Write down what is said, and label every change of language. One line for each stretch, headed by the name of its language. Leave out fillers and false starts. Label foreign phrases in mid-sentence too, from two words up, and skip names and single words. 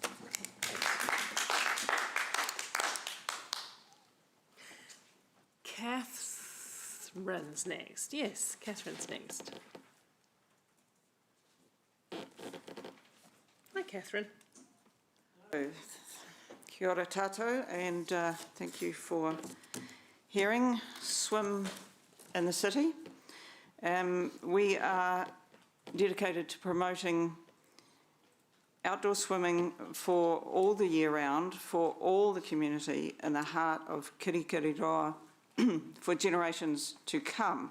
English: Catherine's next. Yes, Catherine's next. Hi, Catherine. Hello.
Māori: Kia ora tātou,
English: and thank you for hearing Swim in the City. We are dedicated to promoting outdoor swimming for all the year round, for all the community in the heart of Kirikiriroa for generations to come.